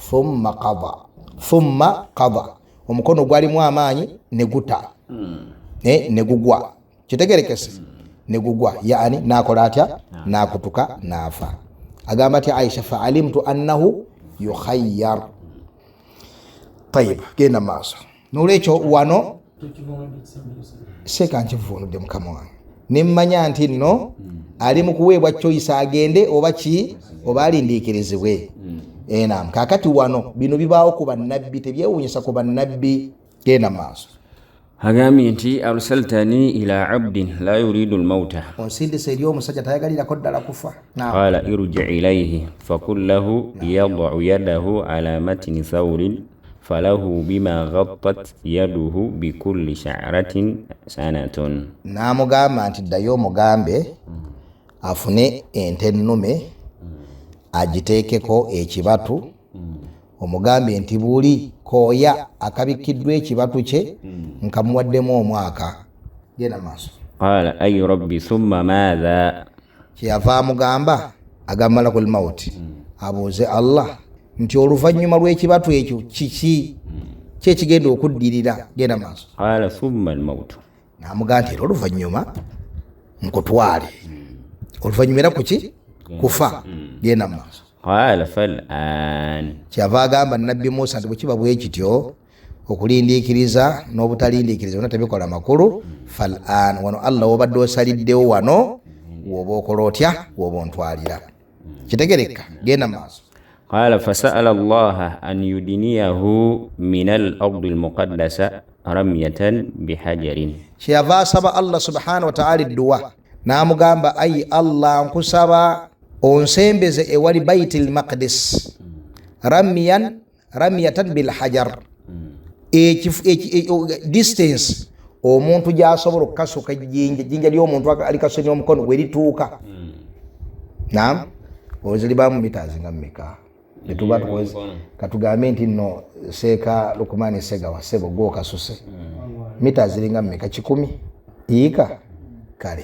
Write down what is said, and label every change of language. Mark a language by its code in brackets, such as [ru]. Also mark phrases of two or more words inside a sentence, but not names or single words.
[ar] ثم قضى [lg] omukono gwalimu amaanyi neguta negugwa kitegerekese negugwa yaani nakola atya nakutuka nafa agamba atya Aisha [ar] فعلمت أنه يخير [lg] tayib genda maaso nolwekyo wano seka nkivunudde mukama wange nimmanya nti nno ali mu kuweebwa choice agende oba alindiikirizibwe. Naam, kakati wano bino bibaawo ku bannabbi, tebyewuunyisa ku bannabbi. Genda maaso. [ar] agambye nti أرسلتني إلى عبد لا يريد الموت, [lg] onsindise eri omusajja tayagalirako ddala kufa. [ar] قال ارجع إليه فقل له يضع يده على متن ثور فله بما غطت يده بكل شعرة سنة. [lg] N'amugamba nti ddayo omugambe afune ente ennume agiteekeko ekibatu, omugambe nti buli kooya akabikiddwa ekibatu kye nkamuwaddemu omwaka. Genda maaso. [ar] قال أي رب ثم ماذا, [lg] kyeyava amugamba agamba [ar] ملك الموت [lg] abuuze Allah nti oluvannyuma lw'ekibatu ekyo kiki kyekigenda okuddirira. Genda maaso. [ar] قال ثم الموت, [lg] n'amugamba nti era oluvannyuma nkutwale, oluvannyuma era kuki kufa. Genda maaso. [ar] قال فالآن, [lg] kyava agamba nabbi Musa nti bwekiba bwe kityo okulindiikiriza n'obutalindiikiriza byonna tebikola makulu. Fal'an, wano Allah wobadde osaliddewo wano woba okola otya, woba ontwalira. Kitegereka. Genda maaso. [ar] قال فسأل الله أن يدنيه من الأرض المقدسة رمية بحجر, [lg] kyeyava asaba Allah [ar] سبحانه وتعالى [lg] edduwa, n'amugamba ayi Allah nkusaba onsembeze ewali [ar] بيت المقدس رمية بالحجر, [lg] distance omuntu gyasobola okukasuka ejjinja ly'omuntu alikasonye omukono we lituuka. Naam, ozi libaamu meters nga mmeka netuba tuweze katugambe nti nno seeka Lukumani Segawa sebo gwo kasuse meters ziringa mmeka 10 yiika kale.